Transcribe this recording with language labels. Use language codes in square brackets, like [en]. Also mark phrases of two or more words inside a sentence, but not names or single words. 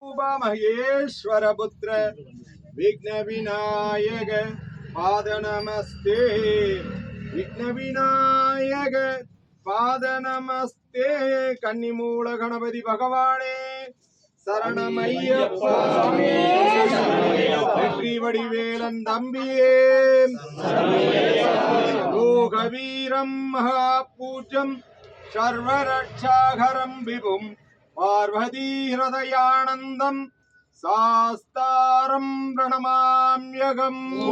[sa] महेश्वर पुत्र विघ्न विनायक पाद नमस्ते विघ्न विनायक पाद नमस्ते कन्निमूल गणपति भगवाने சரணமையப்பா [ta] வெற்றி வடிவேலன் தம்பியே [sa] लोकवीरं महापूज्यं सर्वरक्षाकरं विभुं पार्वतीहृदयानन्दं शास्तारं प्रणमाम्यहम्